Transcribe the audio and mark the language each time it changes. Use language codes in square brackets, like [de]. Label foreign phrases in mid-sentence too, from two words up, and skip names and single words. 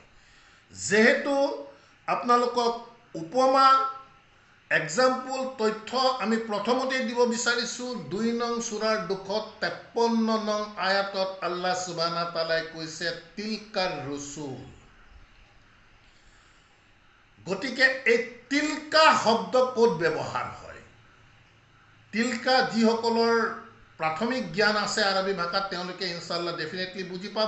[as] যেহেতু আপোনালোকক উপমা, এক্সাম্পল, তথ্য আমি প্ৰথমতেই দিব বিচাৰিছোঁ। ২ নং সূৰাৰ ২৫৩ নং আয়াতত [ar] الله سبحانه وتعالى [as] কৈছে [ar] تلك الرسل. [as] গতিকে এই তিলকা শব্দ ক'ত ব্যৱহাৰ হয়? তিলকা যিসকলৰ প্ৰাথমিক জ্ঞান আছে আৰবী ভাষাত তেওঁলোকে ইনশাআল্লাহ ডেফিনেটলি বুজি পাব।